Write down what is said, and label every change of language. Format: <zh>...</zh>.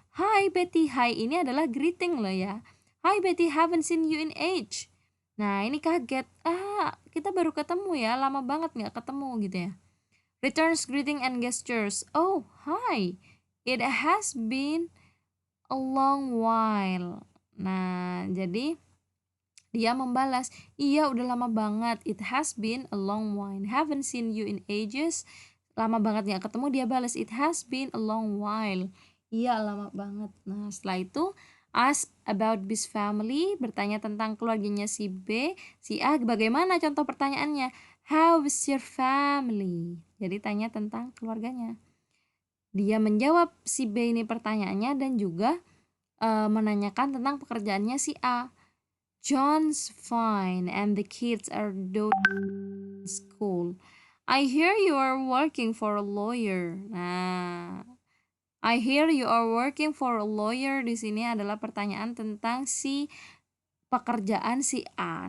<id>Hi Betty, hi ini adalah greeting loh ya.</id> <en>Hi Betty, haven't seen you in age.</en> <id>Nah ini kaget. Kita baru ketemu ya, lama banget nggak ketemu gitu ya.</id> <en>Returns greeting and gestures. Oh, hi. It has been a long while.</en> <id>Nah, jadi dia membalas, iya udah lama banget.</id> <en>It has been a long while. Haven't seen you in ages.</en> <id>Lama banget gak ketemu, dia balas,</id> <en>it has been a long while.</en> <id>Iya lama banget. Nah setelah itu</id> <en>ask about B's family,</en> <id>bertanya tentang keluarganya si B. Si A bagaimana contoh pertanyaannya?</id> <en>How is your family?</en> <id>Jadi tanya tentang keluarganya. Dia menjawab si B ini pertanyaannya dan juga menanyakan tentang pekerjaannya si A.</id> <en>John's fine and the kids are doing school. I hear you are working for a lawyer.</en> <id>Nah,</id> <en>I hear you are working for a lawyer</en> <id>di sini adalah pertanyaan tentang si pekerjaan si A.</id>